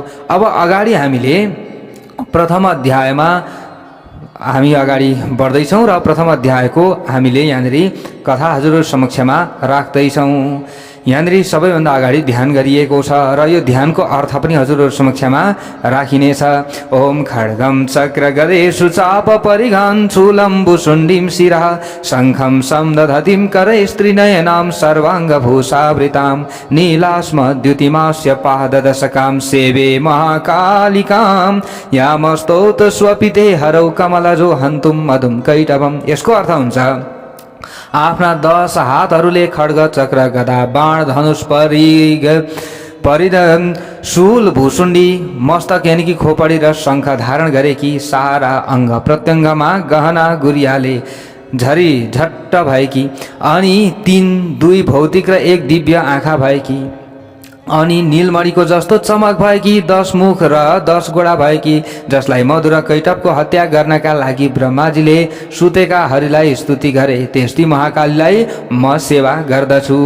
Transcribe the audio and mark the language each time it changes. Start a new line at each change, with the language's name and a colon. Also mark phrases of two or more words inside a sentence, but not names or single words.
Nepali: अब अगाडि हामीले प्रथम अध्यायमा हामी अगाडि बढ्दैछौँ र प्रथम अध्यायको हामीले यहाँनिर कथा हजुरहरू समक्षमा राख्दैछौँ। यहाँनिर सबैभन्दा अगाडि ध्यान गरिएको छ र यो ध्यानको अर्थ पनि हजुरहरू समक्षमा राखिनेछ।
Sanskrit: ओम खड्गम चक्र गदेषु चाप परिघान चूलम्बु सुण्डीम शिरः शङ्खं समदधतिं करे स्त्रीनयनां सर्वाङ्गभूषावृतां नीलास्म द्युतिमास्य पाददशकां सेवे महाकालिकां यामस्तौत स्वपिते हरौ कमलजो हन्तुं मधुं कैटभम्।
Nepali: यसको अर्थ हुन्छ आफ्ना 10 हातहरूले खड्ग चक्र गदा बाण धनुष परिधान शूल भुसुण्डी मस्तक यानि कि खोपडी र शङ्ख धारण गरेकी, सारा अङ्ग प्रत्यङ्गमा गहना गुरियाले झरी झट्ट भएकी, अनि 2 भौतिक र 1 दिव्य आँखा भएकी, अनि नीलमणिको जस्तो चमक भएकी, 10 मुख र 10 गोडा भएकी, जसलाई मधुर कैटभको हत्या गर्नका लागि ब्रह्माजीले सुतेका हरिलाई स्तुति गरे, त्यस्तै महाकालीलाई म सेवा गर्दछु।